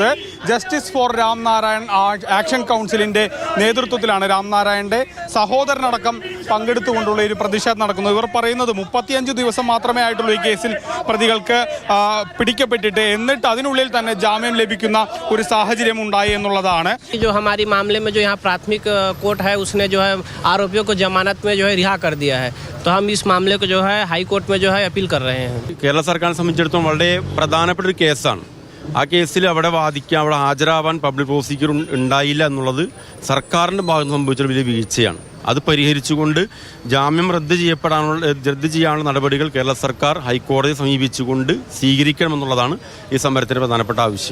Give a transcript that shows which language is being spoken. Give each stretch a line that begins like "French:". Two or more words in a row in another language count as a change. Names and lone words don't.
Malayalam: ജസ്റ്റിസ് ഫോർ രാംനാരായൺ ആക്ഷൻ കൗൺസിലിന്റെ നേതൃത്വത്തിലാണ് രാംനാരായണന്റെ സഹോദരനടക്കം പങ്കെടുത്തുകൊണ്ടുള്ള ഒരു പ്രതിഷേധം നടക്കുന്നത്. ഇവർ പറയുന്നത് 35 ദിവസം മാത്രമേ ആയിട്ടുള്ളൂ ഈ കേസിൽ പ്രതികൾക്ക് പിടിക്കപ്പെട്ടിട്ട്, എന്നിട്ട് അതിനുള്ളിൽ തന്നെ ജാമ്യം ലഭിക്കുന്ന ഒരു സാഹചര്യം ഉണ്ടായി എന്നുള്ളതാണ്.
Hindi: जो हमारी मामले में जो यहाँ प्राथमिक कोर्ट है उसने जो है आरोपियों को जमानत में जो है रिहा कर दिया है, तो हम इस मामले को जो है
English: high court
Hindi: में जो है अपील कर रहे हैं.
Malayalam: കേരള സർക്കാരിനെ സംബന്ധിച്ചിടത്തോളം വളരെ പ്രധാനപ്പെട്ട ഒരു കേസാണ്. ആ കേസിൽ അവിടെ വാദിക്കാൻ, അവിടെ ഹാജരാവാൻ
English: public prosecutor
Malayalam: ഉണ്ടായില്ല എന്നുള്ളത് സർക്കാരിൻ്റെ ഭാഗത്ത് സംഭവിച്ചൊരു വലിയ വീഴ്ചയാണ്. അത് പരിഹരിച്ചുകൊണ്ട് ജാമ്യം റദ്ദ് ചെയ്യാനുള്ള നടപടികൾ കേരള സർക്കാർ ഹൈക്കോടതിയെ സമീപിച്ചുകൊണ്ട് സ്വീകരിക്കണമെന്നുള്ളതാണ് ഈ സമരത്തിന്റെ പ്രധാനപ്പെട്ട ആവശ്യം.